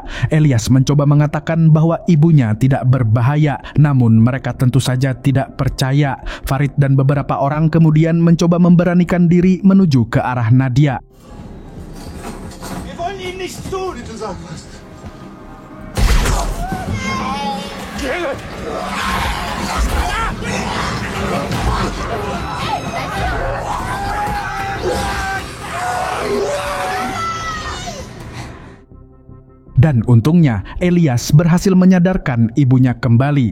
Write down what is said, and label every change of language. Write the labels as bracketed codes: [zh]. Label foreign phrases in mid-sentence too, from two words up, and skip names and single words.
[id] Elias mencoba mengatakan bahwa ibunya tidak berbahaya, namun mereka tentu saja tidak percaya. Farid dan beberapa orang kemudian mencoba memberanikan diri menuju ke arah Nadia. [de] Wir wollen ihn nicht tun, wie du sagst. [id] Dan untungnya, Elias berhasil menyadarkan ibunya kembali.